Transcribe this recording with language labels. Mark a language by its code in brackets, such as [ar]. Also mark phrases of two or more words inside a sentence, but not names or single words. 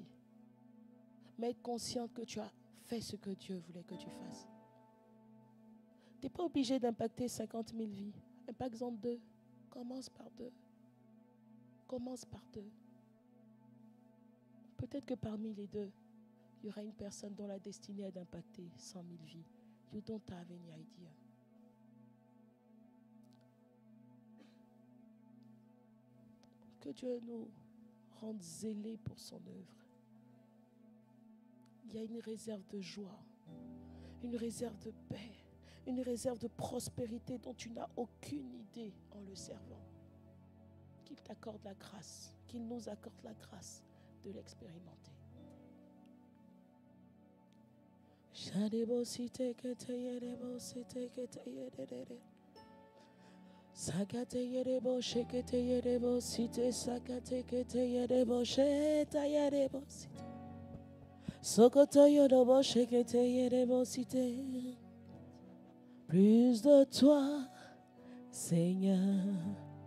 [fr] Mais être consciente que tu as fait ce que Dieu voulait que tu fasses. Tu n'es pas obligé d'impacter 50 000 vies. Impacte-en 2. Commence par 2. Commence par 2. Peut-être que parmi les 2, il y aura une personne dont la destinée est d'impacter 100 000 vies. [en] You don't have any idea. [fr] Que Dieu nous rende zélés pour son œuvre. Il y a une réserve de joie, une réserve de paix, une réserve de prospérité dont tu n'as aucune idée en le servant. Qu'il t'accorde la grâce, qu'il nous accorde la grâce de l'expérimenter. Sakate yerebo shekete yerebo site sakate kete yerebo sheta yerebo site sokoto yerebo shekete yerebo site. Plus de toi, Seigneur.